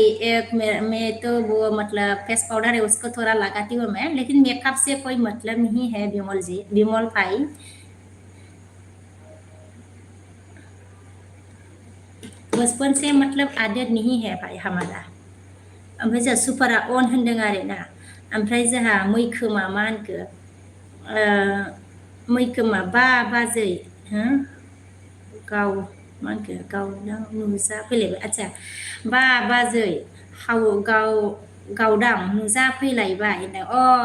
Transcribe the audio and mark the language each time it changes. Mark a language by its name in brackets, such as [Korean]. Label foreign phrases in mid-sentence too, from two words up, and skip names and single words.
[Hindi] एक मैं तो वो मतलब फेस पाउडर है उसको थोड़ा लगाती हूँ मैं, लेकिन मेकअप से कोई मतलब नहीं है बिमल जी, बिमल भाई। बचपन से मतलब आदत नहीं है भाई हमारा। [Bodo] ओमफ्राय जोंहा सुपारा अन होनदों आरोना। ओमफ्राय जोंहा मैखोमा मा होनखो? मैखोमा बाजै गाव मा होनखो? गावदां नुजा फैलायबाय। आदसा बाजै गावदां नुजा फैलायबाय होनदों।